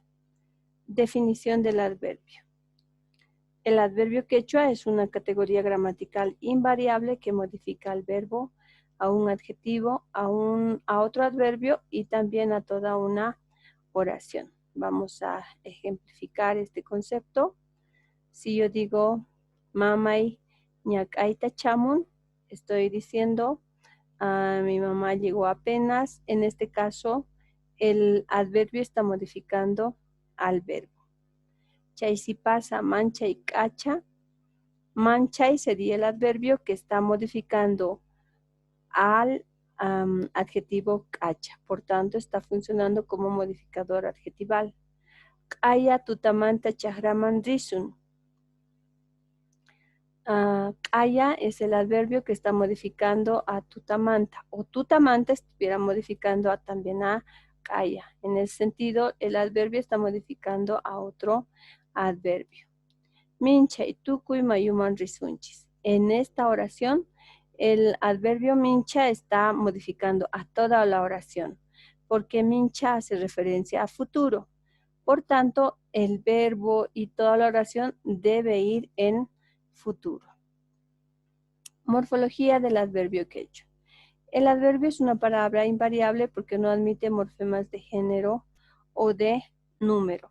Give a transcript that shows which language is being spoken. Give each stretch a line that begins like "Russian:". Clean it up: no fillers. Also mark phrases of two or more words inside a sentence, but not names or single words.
Spanish: Definición del adverbio. El adverbio quechua es una categoría gramatical invariable que modifica al verbo, a un adjetivo, a otro adverbio y también a toda una oración. Vamos a ejemplificar este concepto. Si yo digo
Quechua: mamay ñakayta chamun,
Spanish: estoy diciendo mi mamá llegó apenas. En este caso, el adverbio está modificando al verbo.
Quechua: Chay si pasa manchay cacha.
Spanish: Manchay sería el adverbio que está modificando al adjetivo cacha. Por tanto, está funcionando como modificador adjetival.
Quechua: Kaya tutamanta chahraman risun.
Spanish: Kaya es el adverbio que está modificando a tutamanta, o tutamanta estuviera modificando también a kaya. En ese sentido, el adverbio está modificando a otro adverbio.
Quechua: Mincha y tukuy mayuman risunchis.
Spanish: En esta oración, el adverbio mincha está modificando a toda la oración, porque mincha hace referencia a futuro. Por tanto, el verbo y toda la oración debe ir en futuro. Morfología del adverbio quechua. El adverbio es una palabra invariable porque no admite morfemas de género o de número.